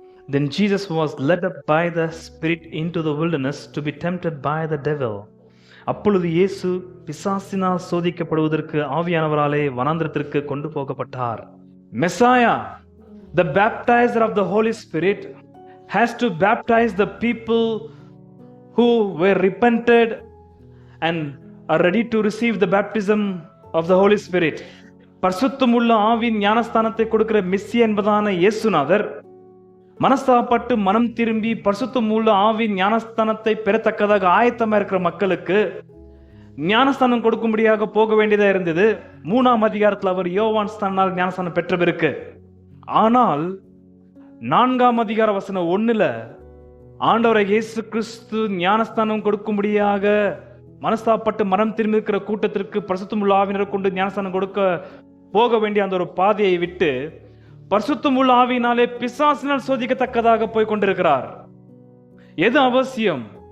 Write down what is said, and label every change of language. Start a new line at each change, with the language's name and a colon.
English: Then Jesus was led up by the Spirit into the wilderness to be tempted by the devil.
Tamil: அப்பொழுது இயேசு பிசாசினால் சோதிக்கப்படுவதற்கு ஆவியானவராலே வனாந்திரத்திற்கு கொண்டு போகப்பட்டார்.
English: Messiah, the baptizer of the Holy Spirit, has to baptize the people who were repented and are ready to receive the baptism of the Holy Spirit.
Tamil: பரிசுத்தமுள்ள ஆவியின் ஞானஸ்தானத்தை கொடுக்கிற Messiah என்பதான இயேசுநாதர் மனஸ்தாபப்பட்டு மனம் திரும்பி பரிசுத்தமுள்ள ஆவியின் ஞானஸ்தானத்தை பெறத்தக்கதாக ஆயத்தமா இருக்கிற மக்களுக்கு ஞானஸ்தானம் கொடுக்கும்படியாக போக வேண்டியதா இருந்தது. 3ஆம் அதிகாரத்தில் அவர் யோவான் ஸ்நானனால் ஞானஸ்தானம் பெற்ற பிறகு. ஆனால் 4ஆம் அதிகார வசனம் 1ல ஆண்டவரை இயேசு கிறிஸ்து ஞானஸ்தானம் கொடுக்கும்படியாக மனஸ்தாபப்பட்டு மனம் திரும்பி இருக்கிற கூட்டத்திற்கு பரிசுத்தமுள்ள ஆவியினரை கொண்டு ஞானஸ்தானம் கொடுக்க போக வேண்டிய அந்த ஒரு பாதையை விட்டு பரிசுத்தமுள்ள ஆவியினாலே பிசாசினால் சோதிக்கத்தக்கதாக போய் கொண்டிருக்கிறார். எது அவசியம்?